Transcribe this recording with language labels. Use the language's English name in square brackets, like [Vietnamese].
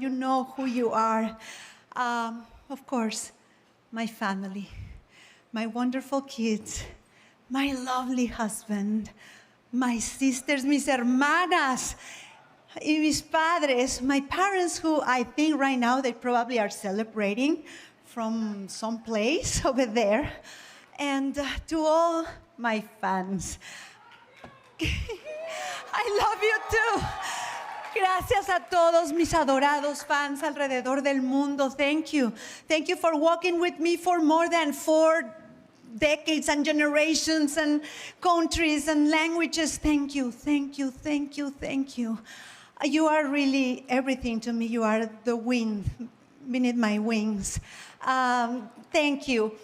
[English] You know who you are. Of course, my family, my wonderful kids, my lovely husband, my sisters, [Spanish] mis hermanas, y mis padres, [English] my parents who I think right now they probably are celebrating from some place over there. And to all my fans, I love you too. [Spanish] Gracias a todos mis adorados fans alrededor del mundo. [English] Thank you. Thank you for walking with me for more than 4 decades and generations and countries and languages. Thank you, thank you, thank you, thank you. You are really everything to me. You are the wind beneath my wings. Thank you.